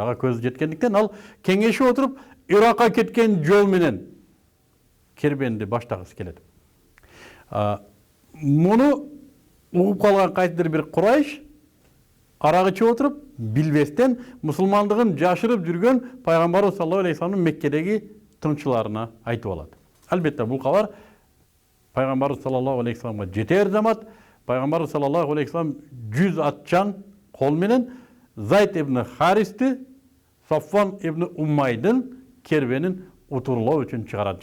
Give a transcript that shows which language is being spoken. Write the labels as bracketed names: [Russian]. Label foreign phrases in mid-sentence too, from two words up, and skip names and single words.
[Kyrgyz] Ага көзү жеткендиктен ал кеңешип отуруп Иракка кеткен жол менен кербенди баштагысы келет. Муну угуп калган кайсыдыр бир Курайш арак ичип отуруп, билбестен мусулмандыгын жашырып жүргөн Пайгамбарыбыз [Arabic] صلى الله عليه وسلم [Kyrgyz] Меккедеги тынчыларына айтып алат. Албетте бул кабар Пайгамбарыбыз [Arabic] صلى الله عليه وسلم'e [Kyrgyz] жетер замат. Пайгамбарыбыз [Arabic] صلى الله عليه وسلم [Kyrgyz] 100 атчан кол менен Зайд ибн Харисти Сафван ибн Уммайдын кербенин утурлоо үчүн чыгарат.